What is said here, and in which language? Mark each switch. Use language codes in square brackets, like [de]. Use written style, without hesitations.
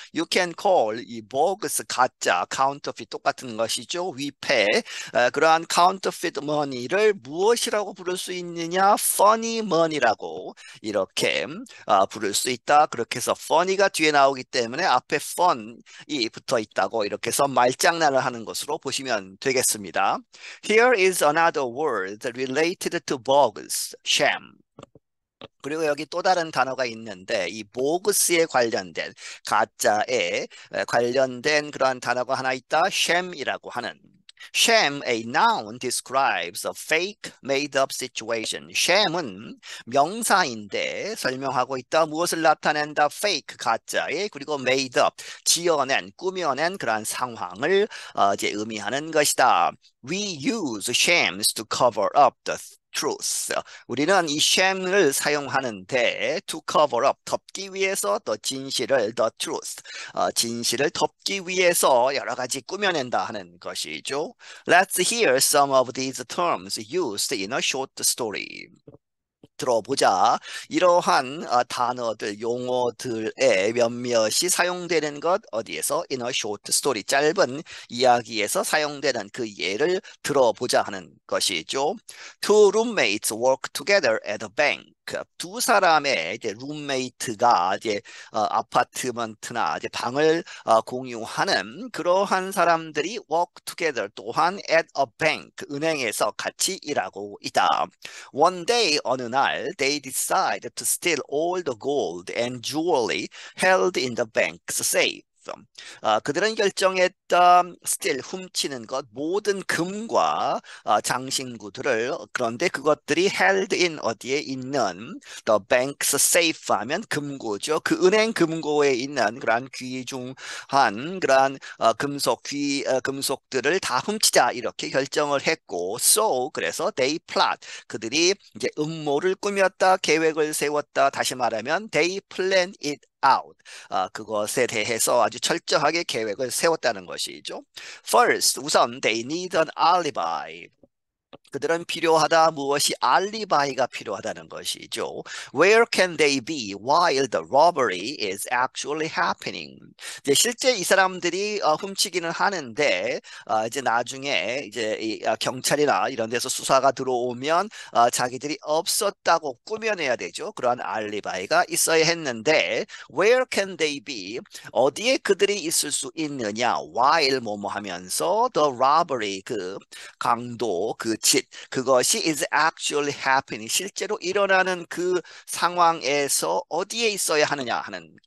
[en] You can call 이 bogus 가짜 counterfeit [ko] 똑같은 것이죠. 위패 그러한 counterfeit money를 무엇이라고 부를 수 있느냐? funny money라고 이렇게 부를 수 있다. 그렇게 해서 funny가 뒤에 나오기 때문에 앞에 fun이 붙어 있다고 이렇게 해서 말장난을 하는 것으로 보시면 되겠습니다. [en] Here is another word related to bogus, sham. [ko] 그리고 여기 또 다른 단어가 있는데 이 보그스에 관련된 가짜에 관련된 그러한 단어가 하나 있다. sham이라고 하는 [en] Sham, a noun, describes a fake, made-up situation. [ko] Sham은 명사인데 설명하고 있다. 무엇을 나타낸다? fake, 가짜에 그리고 made-up, 지어낸, 꾸며낸 그러한 상황을 이제 의미하는 것이다. [en] We use shams to cover up the truth. [ko] 우리는 이 sham을 사용하는데 to cover up, 덮기 위해서 the 진실을 the truth, 진실을 덮기 위해서 여러 가지 꾸며낸다 하는 것이죠. [en] Let's hear some of these terms used in a short story. [ko] 들어보자. 이러한 단어들, 용어들의 몇몇이 사용되는 것 어디에서? [en] In a short story. [ko] 짧은 이야기에서 사용되는 그 예를 들어보자 하는 것이죠. [en] Two roommates work together at a bank. [ko] 두 사람의 이제 룸메이트가 이제 아파트먼트나 이제 방을 공유하는 그러한 사람들이 [en] work together [ko] 또한 [en] at a bank [ko] 은행에서 같이 일하고 있다. [en] One day [ko] 어느 날 [en] they decide to steal all the gold and jewelry held in the bank's safe. [ko] 그들은 결정했다. steal, 훔치는 것, 모든 금과 장신구들을 그런데 그것들이 held in 어디에 있는 the bank's safe 하면 금고죠. 그 은행 금고에 있는 그러한 귀중한 그러한 금속들을 다 훔치자 이렇게 결정을 했고 so 그래서 [en] they plot [ko] 그들이 이제 음모를 꾸몄다 계획을 세웠다 다시 말하면 [en] they plan it out. [ko] 그것에 대해서 아주 철저하게 계획을 세웠다는 것이죠. [en] First, 우선 they need an alibi. [ko] 그들은 필요하다. 무엇이 알리바이가 필요하다는 것이죠. [en] Where can they be while the robbery is actually happening? [ko] 이제 실제 이 사람들이 훔치기는 하는데 이제 나중에 이제 경찰이나 이런 데서 수사가 들어오면 자기들이 없었다고 꾸며내야 되죠. 그러한 알리바이가 있어야 했는데 [en] Where can they be? [ko] 어디에 그들이 있을 수 있느냐? While 뭐뭐 하면서 the robbery 그 강도 그 그것이 [en] is actually happening. [ko] 실제로 일어나는 그 상황에서 어디에 있어야 하느냐 하는